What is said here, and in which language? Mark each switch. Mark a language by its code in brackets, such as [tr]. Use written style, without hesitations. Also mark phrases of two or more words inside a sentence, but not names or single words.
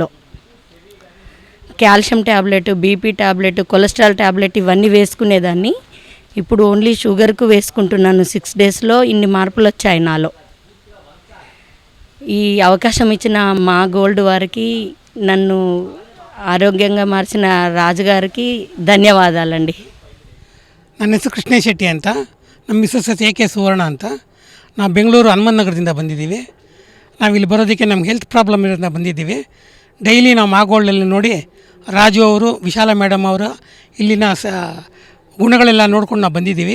[te] కాల్షియం ట్యాబ్లెట్, బీపీ ట్యాబ్లెట్, కొలెస్ట్రాల్ ట్యాబ్లెట్ ఇవన్నీ వేసుకునేదాన్ని. ఇప్పుడు ఓన్లీ షుగర్కు వేసుకుంటున్నాను. 6 daysలో ఇన్ని మార్పులు వచ్చాయి నాలో. ఈ అవకాశం ఇచ్చిన మా గోల్డ్ వారికి, నన్ను ఆరోగ్యంగా మార్చిన రాజుగారికి ಧನ್ಯವಾದಾలండి. [kn] ನನ್ನ ಹೆಸರು ಕೃಷ್ಣೇಶ್ ಶೆಟ್ಟಿ ಅಂತ. ನಮ್ಮ ಮಿಸ್ಸಸ್ AK ಸುವರ್ಣ ಅಂತ. ನಾವು ಬೆಂಗಳೂರು ಹನುಮಂತ ನಗರದಿಂದ ಬಂದಿದ್ದೀವಿ. ನಾವಿಲ್ಲಿ ಬರೋದಕ್ಕೆ ನಮ್ಗೆ ಹೆಲ್ತ್ ಪ್ರಾಬ್ಲಮ್ ಇರೋದ್ರಿಂದ ಬಂದಿದ್ದೀವಿ. ಡೈಲಿ ನಾವು ಮಾ ಗೋಲ್ಡಲ್ಲಿ ನೋಡಿ ರಾಜು ಅವರು, ವಿಶಾಲ ಮೇಡಮ್ ಅವರು ಇಲ್ಲಿನ ಗುಣಗಳೆಲ್ಲ ನೋಡ್ಕೊಂಡು ನಾವು ಬಂದಿದ್ದೀವಿ.